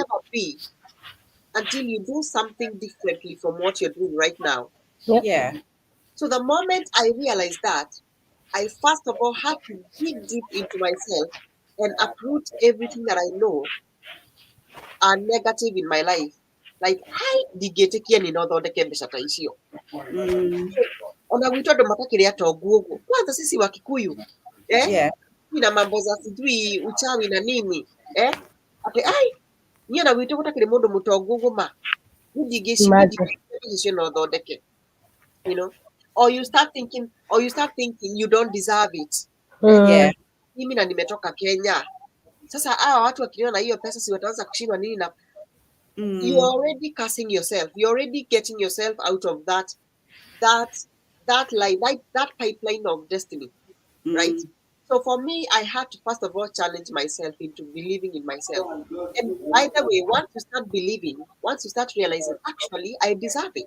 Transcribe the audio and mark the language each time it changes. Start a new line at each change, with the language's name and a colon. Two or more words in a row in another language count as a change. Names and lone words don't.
English: never be until you do something differently from what you're doing right now. Yep. Yeah. So the moment I realized that, I first of all had to dig deep into myself and uproot everything that I know are negative in my life. Like, hi,
Kikuyu: ndigetekia ninaothondeke mbeca ta icio. Mm. Ona gwitũ andũ matakĩrĩ atongu ũguo.
Swahili: Kwanza sisi Wakikuyu,
English: Yeah.
Swahili: na mambo za sijui uchawi na nini.
Kikuyu: Ati, ai, niĩ ona gwitũ gũtakĩrĩ mũndũ mũtongu ũguo ma. Ndingĩtekia
English: Imagine.
Kikuyu: mbeca icio na ũthondeke.
English: You know? Or you start thinking you don't deserve it. Yeah. Mm.
Swahili: Mimi na nimetoka Kenya. Sasa hawa watu wakiniona hiyo pesa si wataanza kushindwa nini na you're Mm.
English: already cursing yourself. You're already getting yourself out of that line, that pipeline of destiny, right? Mm. So for me, I had to first of all challenge myself into believing in myself. And by the way, once you start believing, once you start realizing, actually, I deserve it.